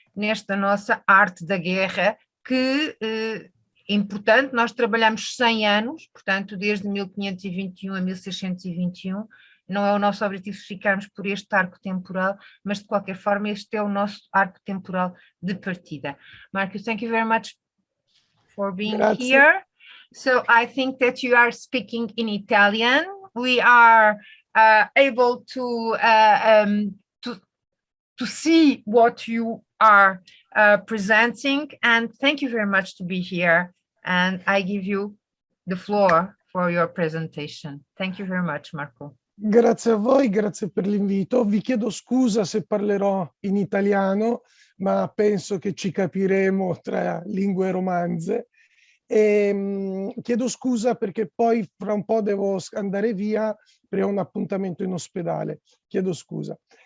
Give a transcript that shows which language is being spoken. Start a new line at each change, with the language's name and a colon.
Portuguese: nesta nossa arte da guerra, que é importante. Nós trabalhamos 100 anos, portanto, desde 1521 a 1621. Não é o nosso objetivo ficarmos por este arco temporal, mas de qualquer forma este é o nosso arco temporal de partida.
English: Marcus, thank you very much for being
Italian: Grazie.
English: here. So I think that you are speaking in Italian. We are able to see what you are presenting, and thank you very much to be here. And I give you the floor for your presentation. Thank you very much, Marco.
Italian: Grazie a voi, grazie per l'invito. Vi chiedo scusa se parlerò in italiano, ma penso che ci capiremo tra lingue romanze. Chiedo scusa perché poi fra un po' devo andare via per un appuntamento in ospedale. Chiedo scusa.